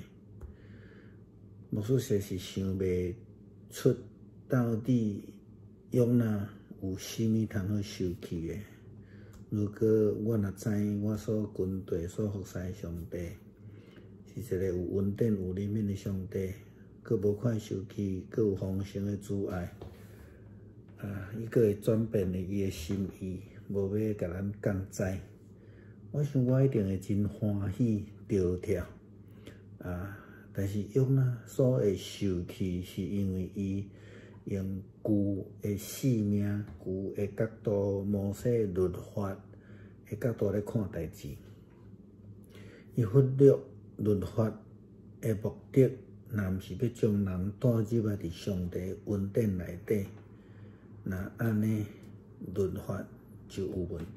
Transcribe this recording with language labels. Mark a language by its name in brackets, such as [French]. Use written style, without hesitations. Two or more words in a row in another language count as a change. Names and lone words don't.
[Min Nan Chinese] 牧师实是想袂出，到底约拿有啥物通好受气的？如果我若知我所跟对、所服侍的上帝是一个有恩典、有怜悯的上帝，佮无快受气，佮有丰盛的慈爱，伊佮会转变伊的心意，无要甲咱降灾，我想我一定会真欢喜着跳。但是约拿所会受气，是因为伊用旧的性命、旧的角度、摩西律法的角度来看代志，伊忽略律法的目的，若毋是要将人带入伫上帝恩典内底，那安尼律法就有问题。